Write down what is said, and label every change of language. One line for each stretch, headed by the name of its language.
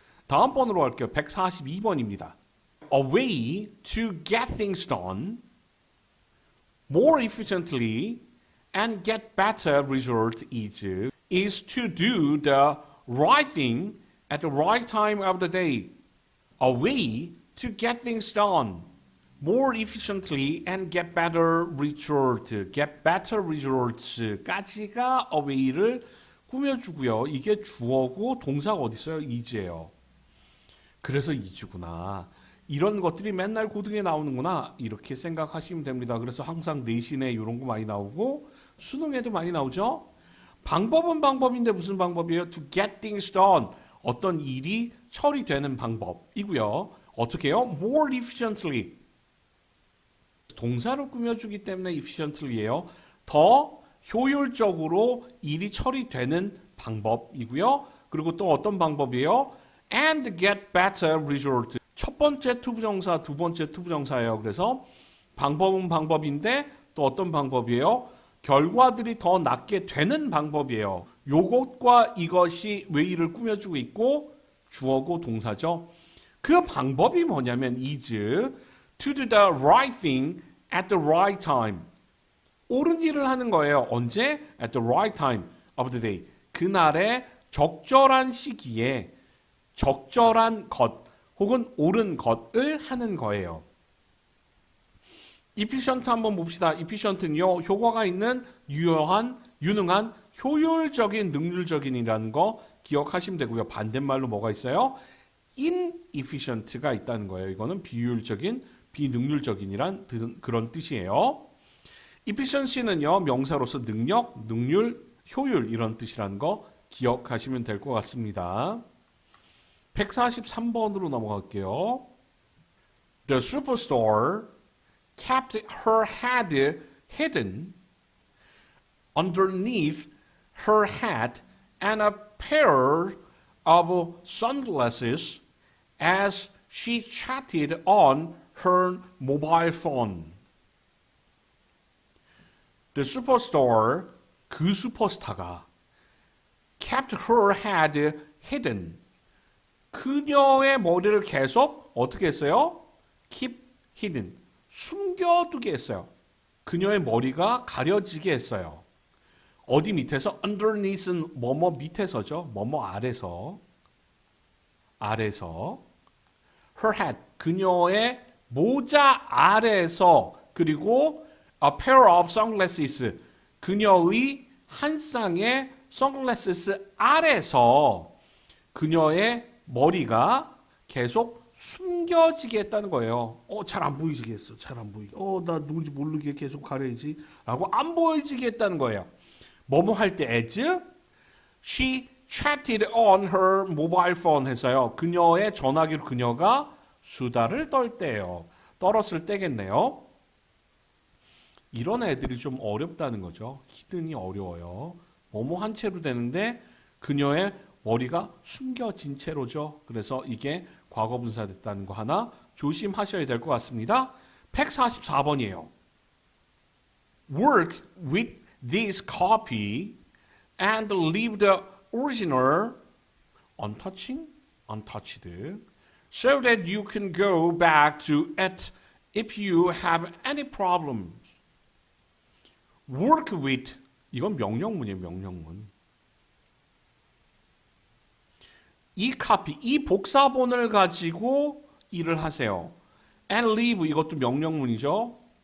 Korean: 다음 번으로 갈게요. 142번입니다.
English: A way to get things done more efficiently and get better result is to do the right thing at the right time of the day. A way to get things done more efficiently and get better result. Get better results까지가 a way를 꾸며주고요.
Korean: 이게 주어고 동사가 어디 있어요? is예요. 그래서 is구나. 이런 것들이 맨날 고등에 나오는구나 이렇게 생각하시면 됩니다. 그래서 항상 내신에 이런 거 많이 나오고 수능에도 많이 나오죠. 방법은 방법인데 무슨 방법이에요?
English: To get things done.
Korean: 어떤 일이 처리되는 방법이고요. 어떻게 해요?
English: more efficiently.
Korean: 동사를 꾸며주기 때문에 efficiently예요. 더 효율적으로 일이 처리되는 방법이고요. 그리고 또 어떤 방법이에요?
English: and get better result.
Korean: 첫 번째 투부정사, 두 번째 투부정사예요. 그래서 방법은 방법인데 또 어떤 방법이에요? 결과들이 더 낫게 되는 방법이에요. 요것과 이것이 왜 일을 꾸며주고 있고 주어고 동사죠. 그 방법이 뭐냐면
English: is to do the right thing at the right time.
Korean: 옳은 일을 하는 거예요. 언제?
English: At the right time of the day.
Korean: 그날의 적절한 시기에 적절한 것 혹은 옳은 것을 하는 거예요. efficient 한번 봅시다. efficient는요. 효과가 있는 유능한, 효율적인, 능률적인이라는 거 기억하시면 되고요. 반대말로 뭐가 있어요? inefficient가 있다는 거예요. 이거는 비효율적인, 비능률적인이란 그런 뜻이에요. efficiency는요. 명사로서 능력, 능률, 효율 이런 뜻이라는 거 기억하시면 될 것 같습니다. 143번으로 넘어갈게요.
English: The superstar kept her head hidden underneath her hat and a pair of sunglasses as she chatted on her mobile phone. The superstar,
Korean: 그 슈퍼스타가
English: kept her head hidden.
Korean: 그녀의 머리를 계속 어떻게 했어요?
English: keep hidden.
Korean: 숨겨두게 했어요. 그녀의 머리가 가려지게 했어요. 어디 밑에서? underneath는 뭐뭐 밑에서죠. 뭐뭐 아래서. 아래서.
English: her hat,
Korean: 그녀의 모자 아래서. 그리고
English: a pair of sunglasses,
Korean: 그녀의 한 쌍의 sunglasses 아래서 그녀의 머리가 계속 숨겨지게 했다는 거예요. 잘 안 보이지게 했어. 잘 안 보이게. 나 누군지 모르게 계속 가려야지. 라고 안 보이지게 했다는 거예요. 뭐뭐 할 때
English: as she chatted on her mobile phone 해서요.
Korean: 그녀의 전화기로 그녀가 수다를 떨 때예요. 떨었을 때겠네요. 이런 애들이 좀 어렵다는 거죠. 히든이 어려워요. 뭐뭐 한 채로 되는데 그녀의 머리가 숨겨진 채로죠. 그래서 이게 과거분사 됐다는 거 하나 조심하셔야 될 것 같습니다. 144번이에요.
English: Work with this copy and leave the original untouched, so that you can go back to it if you have any problems. Work with,
Korean: 이건 명령문이에요. 명령문. 이 카피, 이 복사본을 가지고 일을 하세요.
English: And leave,
Korean: 이것도 명령문이죠.